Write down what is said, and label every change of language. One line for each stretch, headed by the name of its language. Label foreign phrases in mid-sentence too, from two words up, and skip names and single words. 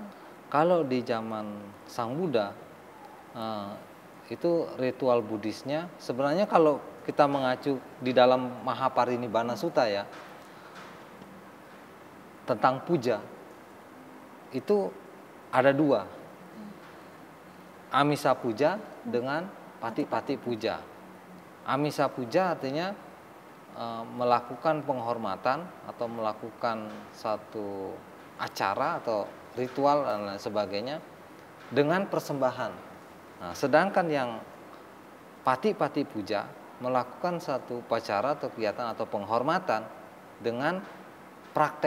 Indonesian: Kalau di zaman Sang Buddha itu ritual Buddhisnya sebenarnya kalau kita mengacu di dalam Mahaparinibbana Sutta ya, tentang puja itu ada dua,
Pali: Amisa puja
Indonesian: dengan
Pali: Pati-pati puja. Amisa puja
Indonesian: artinya melakukan penghormatan atau melakukan satu acara atau ritual dan lain sebagainya dengan persembahan. Nah, sedangkan yang
Pali: pati-pati puja
Indonesian: melakukan satu upacara atau kegiatan atau penghormatan dengan praktek.